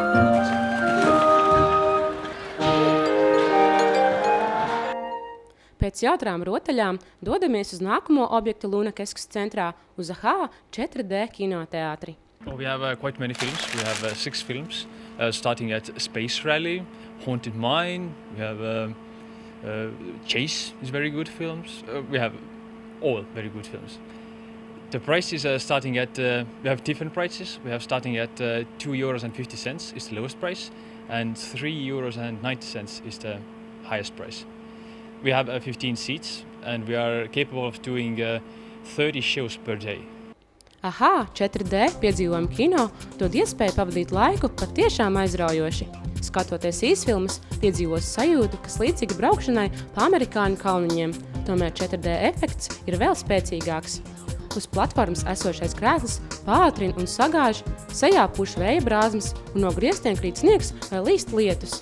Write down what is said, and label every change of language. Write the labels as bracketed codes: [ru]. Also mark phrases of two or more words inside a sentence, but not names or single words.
[lv] Pēc Pēc jautrām rotaļām dodamies uz nākamo objektu Lunakeskus centrā uz AHA 4D kinoteātri. [en] We have quite many films. We have 6 films, starting at Space Rally, Haunted Mine. We have Chase is very good films. We have all very good films. The prices are starting at, we have different prices. We have starting at €2.50 is the lowest price, and €3.90 is the highest price. We have 15 seats, and we are capable of doing 30 shows per day. [lv] AHA 4D piedzīvojumu kino dod iespēju pavadīt laiku patiešām aizraujoši. Skatoties īsfilmas, piedzīvos sajūtu, kas līdzīga braukšanai pa amerikāņu kalniņiem, tomēr 4D efekts ir vēl spēcīgāks. Uz platformas esošais krēsls pātrina un sagāž, sejā puš vēja brāzmas un no griestiem krīt sniegs vai līst lietus.